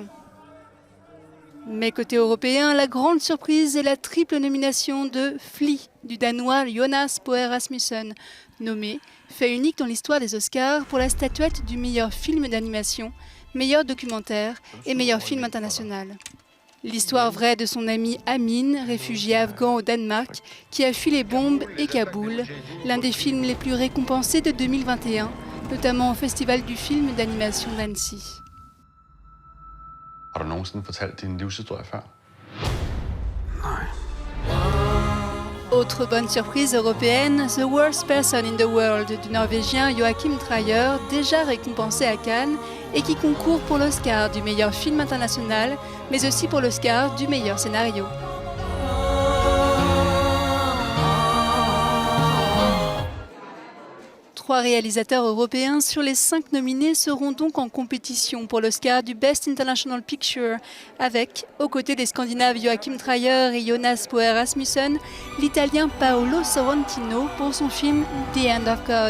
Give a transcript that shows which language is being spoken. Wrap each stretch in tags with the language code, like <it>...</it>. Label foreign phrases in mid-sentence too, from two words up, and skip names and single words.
<fr>Mais côté européen, la grande surprise est la triple nomination de Flea du Danois Jonas Boer Rasmussen, nommé, fait unique dans l'histoire des Oscars pour la statuette du meilleur film d'animation, meilleur documentaire et meilleur film international. L'histoire vraie de son ami Amin, réfugié afghan au Danemark, qui a fui les bombes et Kaboul, l'un des films les plus récompensés de 2021, notamment au Festival du film d'animation d'Annecy.</fr> <da>Har du nogensinde fortalt din livshistorie før? Nej.</da> <fr>Autre bonne surprise européenne, The Worst Person in the World du Norvégien Joachim Trier, déjà récompensé à Cannes et qui concourt pour l'Oscar du meilleur film international, mais aussi pour l'Oscar du meilleur scénario. Trois réalisateurs européens sur les 5 nominés seront donc en compétition pour l'Oscar du Best International Picture avec, aux côtés des Scandinaves Joachim Trier et Jonas Boer Rasmussen, l'Italien Paolo Sorrentino pour son film The End of God.</fr>